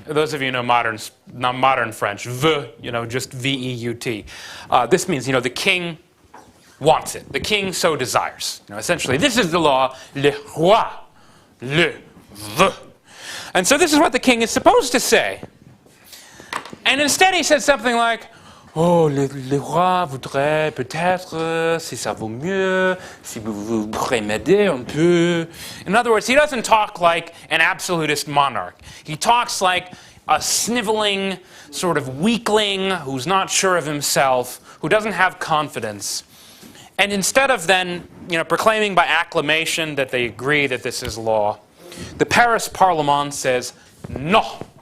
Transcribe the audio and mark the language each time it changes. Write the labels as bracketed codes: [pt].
[en] Those of you who know modern French, veut, just V-E-U-T. This means, the king wants it. The king so desires. Essentially, this is the law, [fr] le roi, le veut. [en] And so this is what the king is supposed to say. And instead he said something like, oh, [fr] le roi voudrait peut-être, si ça vaut mieux, si vous pourrez m'aider un peu. [en] In other words, he doesn't talk like an absolutist monarch. He talks like a sniveling sort of weakling who's not sure of himself, who doesn't have confidence. And instead of then, proclaiming by acclamation that they agree that this is law, the Paris Parlement says, no.